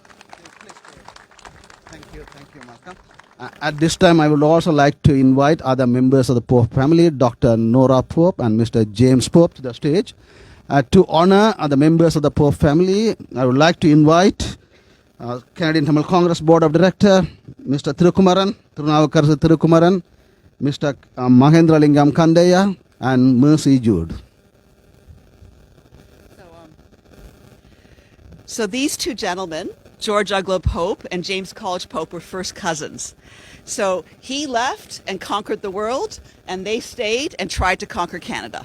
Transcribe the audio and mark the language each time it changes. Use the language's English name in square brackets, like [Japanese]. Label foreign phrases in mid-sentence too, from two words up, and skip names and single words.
[English] Thank you, Malcolm. At this time, I would also like to invite other members of the Pope family, Dr. Nora Pope and Mr. James Pope, to the stage. To honor the members of the Pope family, I would like to invite Canadian Tamil Congress Board of Director, Mr. Thirukumaran, Thirunavukarasu Thirukumaran, Mr. Mahendra Lingam Kandeya, and Mercy Jude. So these two gentlemen, George Uglo Pope and James College Pope, were first cousins. So he left and conquered the world, and they stayed and tried to conquer Canada.